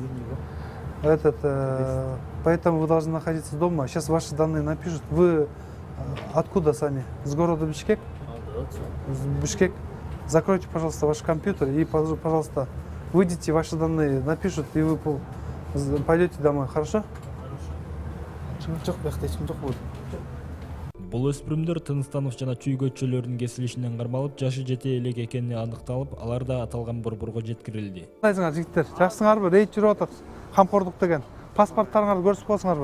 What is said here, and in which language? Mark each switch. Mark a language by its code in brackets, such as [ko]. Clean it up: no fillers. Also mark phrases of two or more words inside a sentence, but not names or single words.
[ru] Поэтому вы должны находиться дома. Сейчас ваши данные напишут. Вы откуда сами? С города Бишкек? Бишкек. Закройте, пожалуйста, ваш компьютер и, пожалуйста, выйдите, ваши данные напишут, и вы пойдете домой. Хорошо? [ky] Бул өспүрүмдөр Тыныстанов жана чүй-көчөлөрдүн кесилишинен кармалып, жашы жете элек экени аныкталып, алар да аталган борборго жеткирилди. Кандайсыңар жигиттер? Жакшысыңарбы? Рейд жүрүп атат. Камкордук деген. Паспорттарыңарды көрсөтүп коесуңарбы?